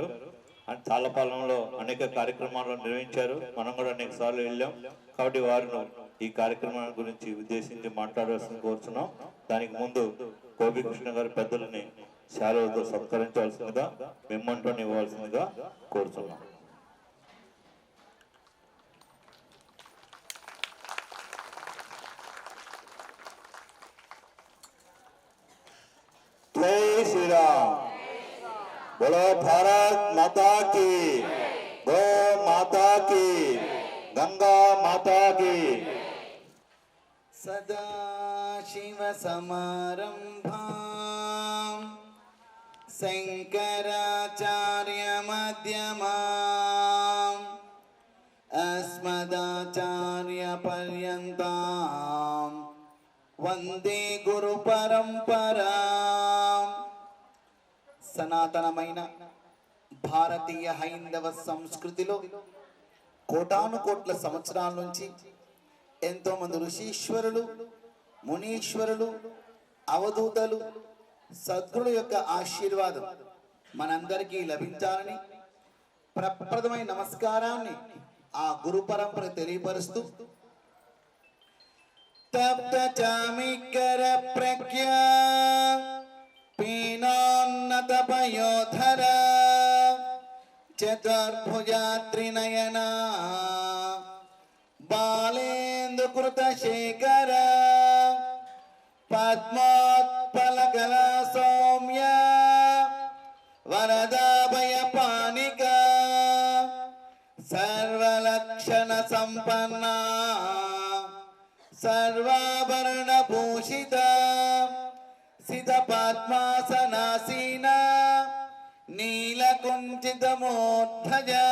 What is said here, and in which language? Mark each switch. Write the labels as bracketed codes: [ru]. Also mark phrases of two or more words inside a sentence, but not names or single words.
[te] అండ్ తాళపాలెంలో అనేక కార్యక్రమాలు నిర్వహించారు, మనం కూడా అనేక సార్లు వెళ్ళాం. కాబట్టి వారిని ఈ కార్యక్రమాల గురించి ఉద్దేశించి మాట్లాడవలసింది కోరుతున్నాం. దానికి ముందు గోపికృష్ణ గారి పెద్దలని శాలువతో సత్కరించవలసిందిగా, మెమ్మంటోని ఇవ్వాల్సిందిగా కోరుతున్నాం. [hi] जय श्री राम। बोलो भारत माता की, गौ माता की, गंगा माता की। [sa] सदा शिव समारंभां शंकराचार्य मध्यमाम् अस्मदाचार्य पर्यन्तां వందే గురు పరంపరా. [te] సనాతనమైన భారతీయ హైందవ సంస్కృతిలో కోటాను కోట్ల సంవత్సరాల నుంచి ఎంతో మంది ఋషీశ్వరులు, మునీశ్వరులు, అవధూతలు, సద్గురుల యొక్క ఆశీర్వాదం మనందరికీ లభించాలని ప్రప్రదమైన నమస్కారాన్ని ఆ గురు పరంపర తెలియపరుస్తూ, [sa] तप्त चामिकर प्रज्ञा पीनोन्नत पयोधर चतुर्भुजा त्रिनयना बालेन्दुकृत शेखर पद्मोत्पलकला सौम्य वरदाभय पानिका सर्वलक्षण संपन्ना सर्वाभरण भूषित सिद्ध पद्मासनासीन नीलकुंचित मोद्धज.